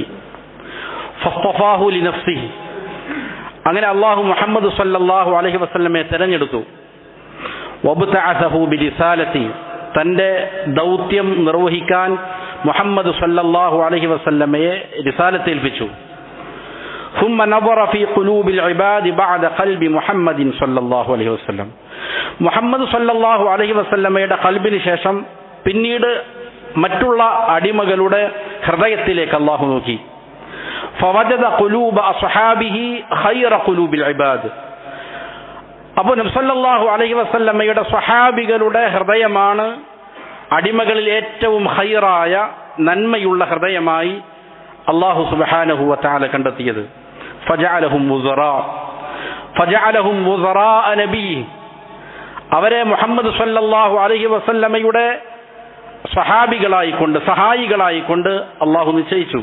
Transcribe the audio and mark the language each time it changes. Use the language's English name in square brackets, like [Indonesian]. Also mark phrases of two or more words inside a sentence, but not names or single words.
[Arabic] فاصطفاه لنفسه, [Malayalam] അങ്ങനെ അല്ലാഹു മുഹമ്മദ് [Arabic] صلى الله عليه وسلم [Malayalam] തിരഞ്ഞെടുത്തു. [Arabic] وابتعثه برسالته, [Malayalam] തന്റെ ദൗത്യം നിർവഹിക്കാൻ മുഹമ്മദ് [Arabic] صلى الله عليه وسلم [Malayalam] റിസാലത്ത് ഏൽപ്പിച്ചു. [Arabic] ثم نظر في قلوب العباد بعد قلب محمد صلى الله عليه وسلم. [Malayalam] മുഹമ്മദ് [Arabic] صلى الله عليه وسلم [Malayalam] ഖൽബിന് ശേഷം പിന്നീട് മറ്റുള്ള അടിമകളുടെ ഹൃദയത്തിലേക്ക് അല്ലാഹു നോക്കി. [Arabic] فوجد قلوب اصحابه خير قلوب العباد. [Malayalam] അപ്പോൾ നബി [Arabic] صلى الله عليه وسلم [Malayalam] സ്വഹാബികളുടെ ഹൃദയമാണ് അടിമകളിൽ ഏറ്റവും ഖൈറായ നന്മയുള്ള ഹൃദയമായി അല്ലാഹു [Arabic] سبحانه وتعالى [Malayalam] കണ്ടെത്തിയത്. [Arabic] فجعلهم وزراء نبيه, [Malayalam] അവരെ മുഹമ്മദ് [Arabic] صلى الله عليه وسلم [Malayalam] സ്വഹാബികളായിക്കൊണ്ട് സഹായികളായിക്കൊണ്ട് അല്ലാഹു നിശ്ചയിച്ചു.